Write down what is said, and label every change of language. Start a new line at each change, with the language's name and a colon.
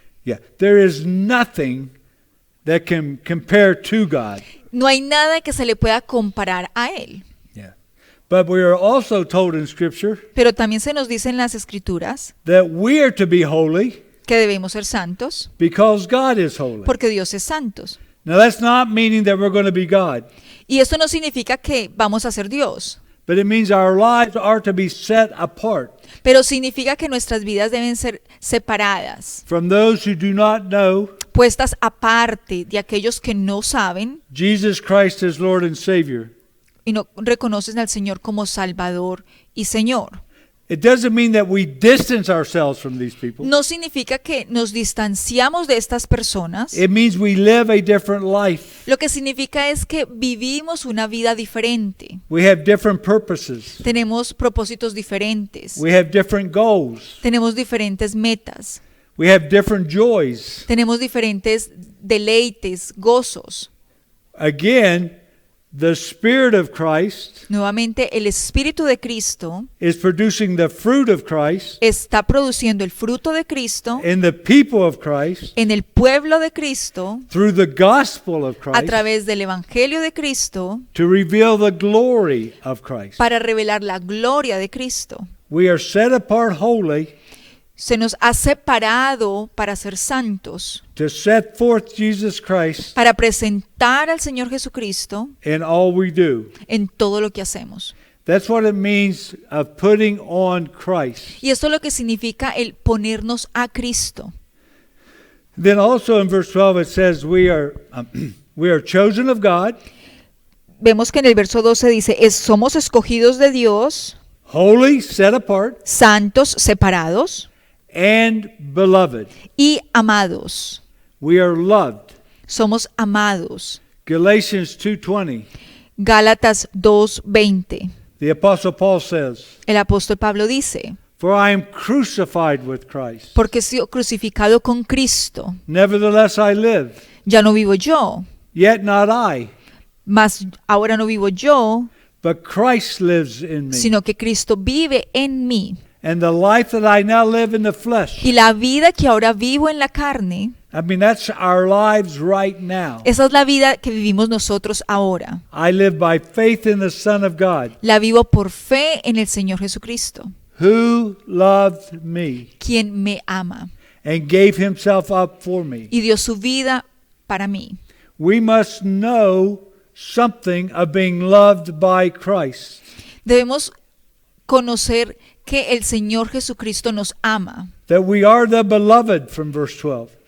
English: Yeah, there is nothing that can compare to God.
Spanish: No hay nada que se le pueda comparar a Él.
English: Yeah. But we are also told in Scripture
Spanish: Pero también se nos dice en las Escrituras
English: that we are to be holy
Spanish: que debemos ser santos
English: because God is holy.
Spanish: porque Dios es santos.
English: Now that's not meaning that we're going to be God,
Spanish: Y esto no significa que vamos a ser Dios,
English: but it means our lives are to be set apart
Spanish: pero significa que nuestras vidas deben ser separadas,
English: from those who do not know
Spanish: puestas aparte de aquellos que no saben
English: Jesus Christ as Lord and Savior.
Spanish: y no reconocen al Señor como Salvador y Señor.
English: It doesn't mean that we distance ourselves from these people.
Spanish: No significa que nos distanciamos de estas personas.
English: It means we live a different life.
Spanish: Lo que significa es que vivimos una vida diferente.
English: We have different purposes.
Spanish: Tenemos propósitos diferentes.
English: We have different goals.
Spanish: Tenemos diferentes metas.
English: We have different joys.
Spanish: Tenemos diferentes deleites, gozos.
English: Again, the Spirit of Christ
Spanish: Nuevamente, el Espíritu de Cristo
English: is producing the fruit of Christ
Spanish: está produciendo el fruto de Cristo
English: in the people of Christ
Spanish: en el pueblo de Cristo
English: through the gospel of
Spanish: a
English: Christ
Spanish: través del Evangelio de Cristo
English: to reveal the glory of Christ.
Spanish: para revelar la gloria de Cristo.
English: We are set apart holy
Spanish: Se nos ha separado para ser santos,
English: to set forth Jesus Christ
Spanish: para presentar al Señor Jesucristo
English: in all we do.
Spanish: en todo lo que hacemos.
English: That's what it means of putting on Christ.
Spanish: Y esto es lo que significa el ponernos a Cristo.
English: Then also in verse 12 it says we are chosen of God,
Spanish: Vemos que en el verso 12 dice, somos escogidos de Dios,
English: holy, set apart,
Spanish: santos, separados
English: and beloved.
Spanish: y amados.
English: We are loved.
Spanish: Somos amados.
English: Galatians 2:20.
Spanish: Gálatas 2:20.
English: The apostle Paul says,
Spanish: El apóstol Pablo dice,
English: "For I am crucified with Christ.
Spanish: porque he sido crucificado con Cristo.
English: Nevertheless I live,
Spanish: Ya no vivo yo,
English: yet not I,
Spanish: mas ahora no vivo yo,
English: but Christ lives in me.
Spanish: sino que Cristo vive en mí.
English: And the life that I now live in the flesh.
Spanish: Y la vida que ahora vivo en la carne,
English: I mean, that's our lives right now.
Spanish: esa es la vida que vivimos nosotros ahora.
English: I live by faith in the Son of God,
Spanish: La vivo por fe en el Señor Jesucristo,
English: who loved me
Spanish: quien me ama
English: and gave himself up for me.
Spanish: y dio su vida para mí.
English: We must know something of being loved by Christ.
Spanish: Debemos conocer que el Señor Jesucristo nos ama,
English: That we are the beloved from verse 12.